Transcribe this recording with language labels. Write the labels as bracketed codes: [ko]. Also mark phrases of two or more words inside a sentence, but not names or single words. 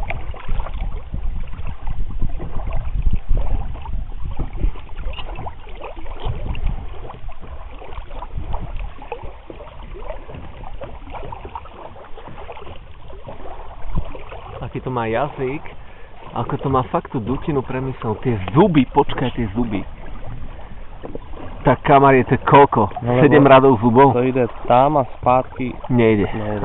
[sk] to má jazyk, ako to má fakt tú dutinu premyslenú. Tie zuby, počkaj, tie zuby. Tak kamar je to koľko? No, 7 radov zubov? [cs] To jde tam a zpátky. Nejde. Nejde.